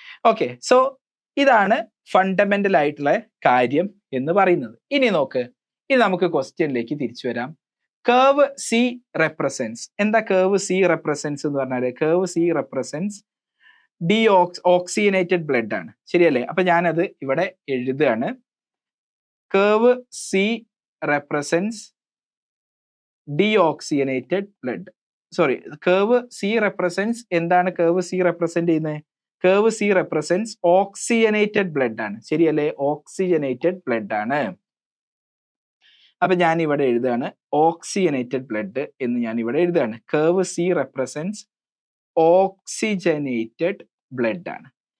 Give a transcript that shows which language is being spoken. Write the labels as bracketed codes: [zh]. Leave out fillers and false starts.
[ml] Okay, so ഇതാണ് fundamental ആയിട്ടുള്ള കാര്യം എന്ന് പറയുന്നത്. ഇനി നോക്ക്, ഇനി നമുക്ക് ക്വസ്റ്റ്യനിലേക്ക് തിരിച്ചു വരാം. [en] Curve C represents. എന്താ curve C represents [ml] എന്ന് പറഞ്ഞാല്? [en] Curve C represents oxygenated blood ആണ്. [ml] ശരിയല്ലേ? അപ്പൊ ഞാനത് ഇവിടെ എഴുതുകയാണ്. [en] Curve C represents deoxygenated blood. [ml] Sorry, curve C represents എന്താണ് കേർവ് സി റെപ്രസെന്റ് ചെയ്യുന്നത്? [en] curve C represents oxygenated blood ആണ്, [ml] ശരിയല്ലേ? ഓക്സിജനേറ്റഡ് ബ്ലഡ് ആണ്. അപ്പൊ ഞാൻ ഇവിടെ എഴുതാണ് ഓക്സിജനേറ്റഡ് ബ്ലഡ് എന്ന് ഞാൻ ഇവിടെ എഴുതാണ്. [en] Curve C represents oxygenated blood ആണ്.